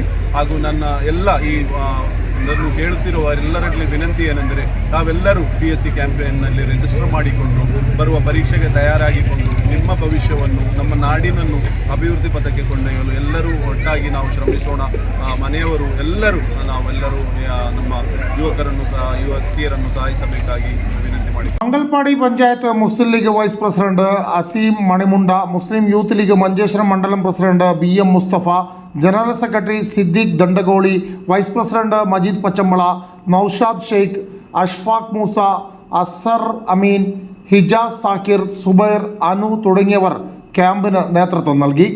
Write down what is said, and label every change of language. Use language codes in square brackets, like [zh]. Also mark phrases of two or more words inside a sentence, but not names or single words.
[kn] ಹಾಗೂ ನನ್ನ ಎಲ್ಲ ನಾನು ಕೇಳುತ್ತಿರುವವರೆಲ್ಲರಲ್ಲಿ ವಿನಂತಿ ಏನೆಂದರೆ ತಾವೆಲ್ಲರೂ PSC ಕ್ಯಾಂಪೇನ್ನಲ್ಲಿ ರಿಜಿಸ್ಟರ್ ಮಾಡಿಕೊಂಡು ಬರುವ ಪರೀಕ್ಷೆಗೆ ತಯಾರಾಗಿಕೊಂಡು ನಿಮ್ಮ ಭವಿಷ್ಯವನ್ನು ನಮ್ಮ ನಾಡಿನನ್ನು ಅಭಿವೃದ್ಧಿ ಪಥಕ್ಕೆ ಕೊಂಡೊಯ್ಯಲು ಎಲ್ಲರೂ ಒಟ್ಟಾಗಿ ನಾವು ಶ್ರಮಿಸೋಣ. ಮನೆಯವರು ನಾವೆಲ್ಲರೂ ನಮ್ಮ ಯುವಕರನ್ನು ಸಹ ಯುವತಿಯರನ್ನು ಸಹಾಯಿಸಬೇಕಾಗಿ ವಿನಂತಿ ಮಾಡಿ. [ml] മംഗൽപാടി പഞ്ചായത്ത് മുസ്ലിം ലീഗ് വൈസ് പ്രസിഡന്റ് അസീം മണിമുണ്ട, മുസ്ലിം യൂത്ത് ലീഗ് മഞ്ചേശ്വരം മണ്ഡലം പ്രസിഡന്റ് BM മുസ്തഫ, ജനറൽ സെക്രട്ടറി സിദ്ദീഖ് ദണ്ഡഗോളി, വൈസ് പ്രസിഡന്റ് മജീദ് പച്ചമ്പള, നൌഷാദ് ഷെയ്ഖ്, അഷ്ഫാഖ് മൂസ, അസർ അമീൻ, ഹിജാസ് സാക്കിർ, സുബൈർ, അനു തുടങ്ങിയവർ ക്യാമ്പിന് നേതൃത്വം നൽകി.